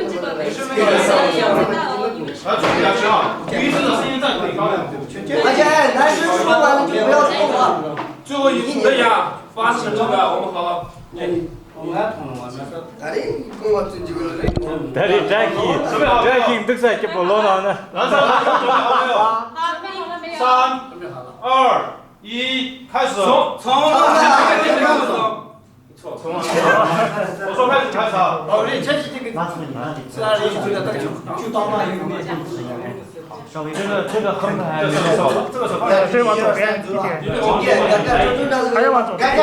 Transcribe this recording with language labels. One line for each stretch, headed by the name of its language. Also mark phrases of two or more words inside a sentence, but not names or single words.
Chinese: 用这个为声音要大哦，你们是。注意点啊！女生的声音再可以高点。而且男生说完了就不要动了。最后一次这样发誓这个，我们好好。
Vietnamese: Jackie tức giận cái bộ lô nào nè.
Chinese: 好，没有了没有。 3、2、1，开始。从我说开始开始啊。这个横还是这个手这往左边一点，还要往左边。